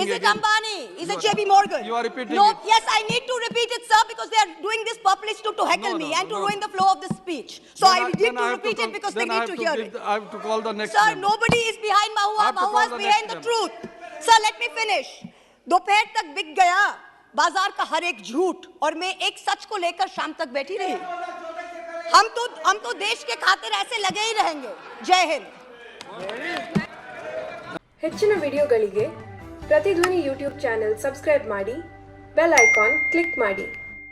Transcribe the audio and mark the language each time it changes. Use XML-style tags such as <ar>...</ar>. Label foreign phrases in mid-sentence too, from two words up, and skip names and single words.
<en>Is it Adani? Is it JP Morgan? You are repeating. No, yes, I need to repeat it, sir, because they are doing this purposely to heckle me and to ruin the flow of the speech. So I need to repeat it because they need to hear it. I have to call the next. Sir, nobody is behind Mahua. Mahua is behind the truth. Sir, let me finish.</en> <hi>दोपहर तक बिक गया बाजार का हर एक झूठ और मैं एक सच को लेकर शाम तक बैठी रही. हम तो देश के खातिर ऐसे लगे ही रहेंगे. जय हिंद.</hi> <kn>ಹೆಚ್ಚಿನ ವಿಡಿಯೋಗಳಿಗೆ ಪ್ರತಿಧ್ವನಿ</kn> <en>YouTube channel subscribe</en> <kn>ಮಾಡಿ,</kn> <en>bell icon click</en> <kn>ಮಾಡಿ.</kn>